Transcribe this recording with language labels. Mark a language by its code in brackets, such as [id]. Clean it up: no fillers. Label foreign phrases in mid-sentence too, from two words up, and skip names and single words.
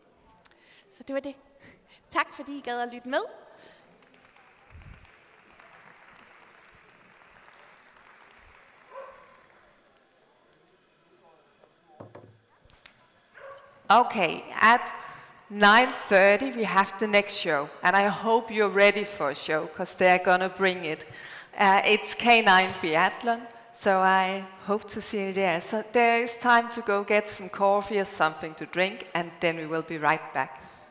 [da] Så det var det. Tak fordi I gad at lytte med. [en] Okay, at 9:30 we have the next show, and I hope you're ready for a show, because they're gonna bring it. It's Canine Biathlon, so I hope to see you there. So there is time to go get some coffee or something to drink, and then we will be right back.